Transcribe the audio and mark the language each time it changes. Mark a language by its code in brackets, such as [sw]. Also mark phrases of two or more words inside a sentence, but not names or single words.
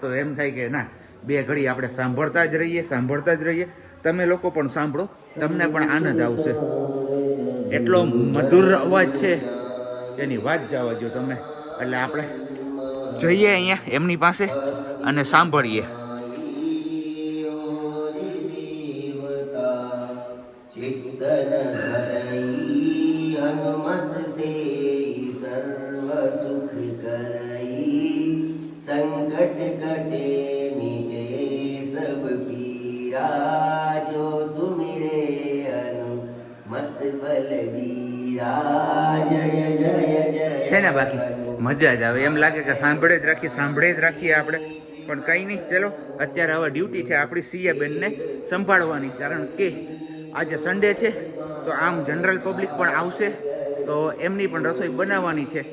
[gu] તો એમ થાય કે ના, બે ઘડી આપણે સાંભળતા જ રહીએ. તમે લોકો પણ સાંભળો, તમને પણ આનંદ આવશે. એટલો મધુર અવાજ છે એની વાત જવા દો તમે. એટલે આપણે જઈએ અહીંયા એમની પાસે અને સાંભળીએ. [awa] संकट कटे मिटे सब पीरा जो सुमिरे हनुमत बलबीरा जय जय जय. [gu] છે ને બાકી મજા જ આવે. એમ લાગે કે સાંભળે જ રાખીએ આપણે, પણ કંઈ નહીં. ચલો અત્યારે હવે ડ્યુટી છે આપણી સિયાબેનને સંભાળવાની, કારણ કે આજે સન્ડે છે તો આમ જનરલ પબ્લિક પણ આવશે તો એમની પણ રસોઈ બનાવવાની છે.